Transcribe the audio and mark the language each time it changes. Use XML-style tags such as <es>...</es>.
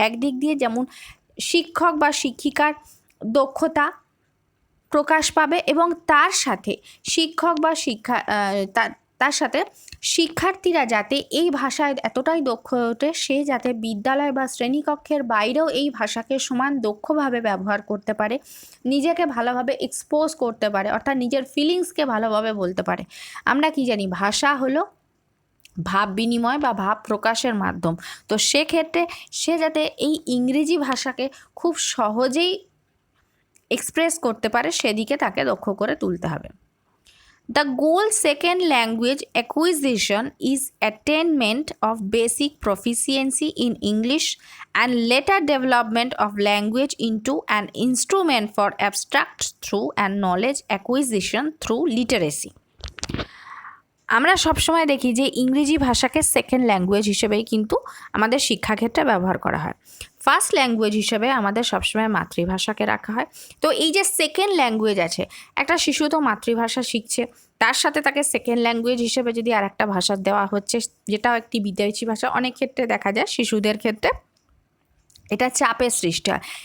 <bn>একদিক দিয়ে যেমন শিক্ষক বা শিক্ষিকার দক্ষতা প্রকাশ পাবে এবং তার সাথে শিক্ষক বা তার সাথে শিক্ষার্থীরা যাতে এই ভাষায় এতটাই দক্ষ ওঠে, সে যাতে বিদ্যালয় বা শ্রেণীকক্ষের বাইরেও এই ভাষাকে সমান দক্ষভাবে ব্যবহার করতে পারে, নিজেকে ভালোভাবে এক্সপোজ করতে পারে, অর্থাৎ নিজের ফিলিংসকে ভালোভাবে বলতে পারে। আমরা কি জানি, ভাষা হলো ভাব বিনিময় বা ভাব প্রকাশের মাধ্যম। তো সেক্ষেত্রে সে যাতে এই ইংরেজি ভাষাকে খুব সহজেই এক্সপ্রেস করতে পারে, সেদিকে তাকে দক্ষ করে তুলতে হবে।</bn> <en>The goal second language acquisition is attainment of basic proficiency in English and later development of language into an instrument for abstract through and knowledge acquisition through literacy.</en> <bn>আমরা সবসময় দেখি যে ইংরেজি ভাষাকে সেকেন্ড ল্যাঙ্গুয়েজ হিসেবেই কিন্তু আমাদের শিক্ষাক্ষেত্রে ব্যবহার করা হয়। ফার্স্ট ল্যাঙ্গুয়েজ হিসেবে আমাদের সবসময় মাতৃভাষাকে রাখা হয়। তো এই যে সেকেন্ড ল্যাঙ্গুয়েজ আছে, একটা শিশু তো মাতৃভাষা শিখছে, তার সাথে তাকে সেকেন্ড ল্যাঙ্গুয়েজ হিসেবে যদি আর একটা ভাষা দেওয়া হচ্ছে, যেটাও একটি বিদেশি ভাষা, অনেক ক্ষেত্রে দেখা যায় শিশুদের ক্ষেত্রে এটা চাপের সৃষ্টি হয়।</bn>